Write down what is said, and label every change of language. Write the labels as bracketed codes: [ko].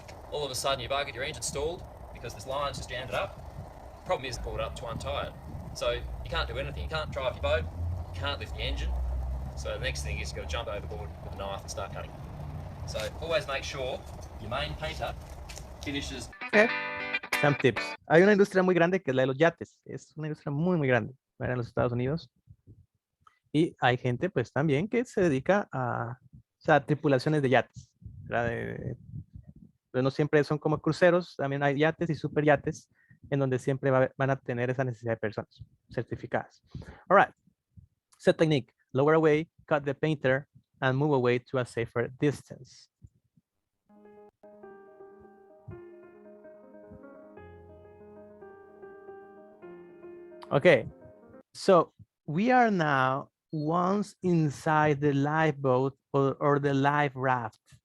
[en] All of a sudden you've argued your engine stalled because this line's just jammed it up. The problem is pulled up to untie it. So you can't do anything, you can't drive your boat, you can't lift the engine. So the next thing is you've got to jump overboard with a knife and start cutting. So always make sure your main painter finishes. Okay. Some tips. [es] Hay una industria muy grande que es la de los yates. Es una industria muy, muy grande, ¿verdad? En los Estados Unidos. Y hay gente, pues, también que se dedica a, o sea, tripulaciones de yates, ¿verdad? Pero no siempre son como cruceros, también hay yates y super yates en donde siempre van a tener esa necesidad de personas certificadas. [en] All right. Set technique. Lower away, cut the painter, and move away to a safer distance. Okay, so we are now once inside the lifeboat or the life raft.